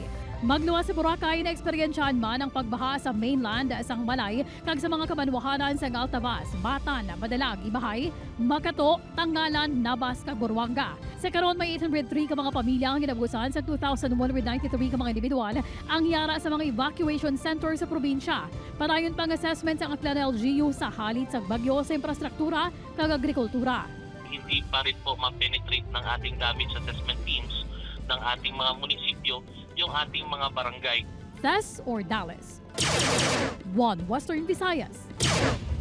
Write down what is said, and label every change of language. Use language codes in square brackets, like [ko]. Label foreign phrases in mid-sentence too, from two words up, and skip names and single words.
[hil] Magluwas sa Boracay na eksperyensyahan man ang pagbaha sa mainland sang Malay kag sa mga kabanwahanan sa Altavas, Batan, Madalag, Ibahay, Makato, Tangalan, Nabas kag Buruanga. Sa karon may 803 ka mga pamilya ang ginabusan sa 2,193 ka mga individual ang yara sa mga [en] evacuation center [hil] sa probinsya. Padayon pang assessment sa Aklan LGU sa halit sa bagyo sa infrastruktura kag agrikultura. [tl] Hindi pa rin po ma-penetrate ng ating [en] damage assessment teams [tl] ng ating mga munisipyo yung ating mga barangay. Tess or Dallas? One Western Visayas.